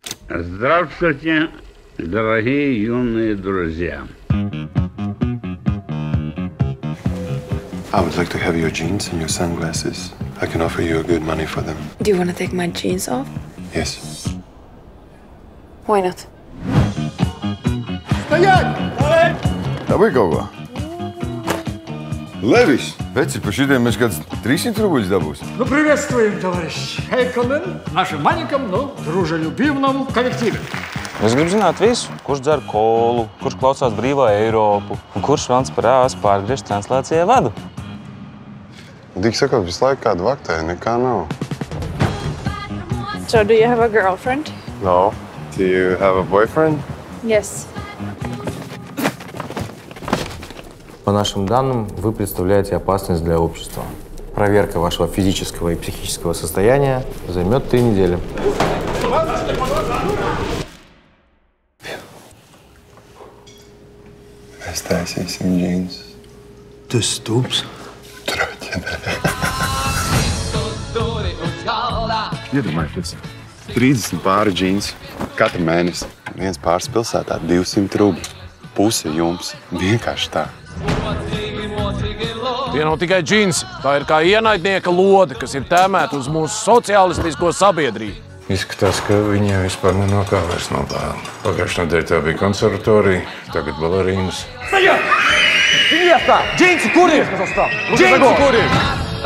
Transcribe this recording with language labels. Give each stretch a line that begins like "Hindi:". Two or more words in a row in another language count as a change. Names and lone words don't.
Russian: Здравствуйте, дорогие юные друзья.
English: I would like to have your jeans and your sunglasses. I can offer you a good money for them. Do you want to take my jeans off? Yes. Why not?
Latvian: Dabūj kaut ko. Levis, veci, par šitiem mēs kāds 300 рублей dabūs.
Russian: Ну, приветствуем, товарищ Хейконен, в нашем маленьком, но дружелюбивном коллективе.
Latvian: Es gribu zināt visu, kurš dzer kolu, kurš klausās brīvā Eiropu un kurš vans par ās pārgriež translācijai vadu. Tik sakot, visu laiku kādu vaktē, nekā nav.
English: So, do you have a girlfriend? No. Do you have a boyfriend? Yes.
Russian: По нашим данным, вы представляете опасность для общества. Проверка вашего физического и психического состояния займет 3 недели.
Latvian: Mēs taisīsim džīnus. Tu esi stulbs. Troķene. Iedomājieties, 30 pāri džīns katru mēnesi. Viens pāris pilsētā 200 rubļi. Puse jums. Vienkārši tā. Tie nav tikai džins, tā ir kā ienaidnieka lode, kas ir tēmēta uz mūsu sociālistisko sabiedrību. Izskatās, ka viņiem vispār nenokā vairs no tā. Pagājušajā nedēļā tā bija konservatorija, tagad balerīnas.
Russian: Стоять! Место! Джинсы, кури! Джинсы, кури!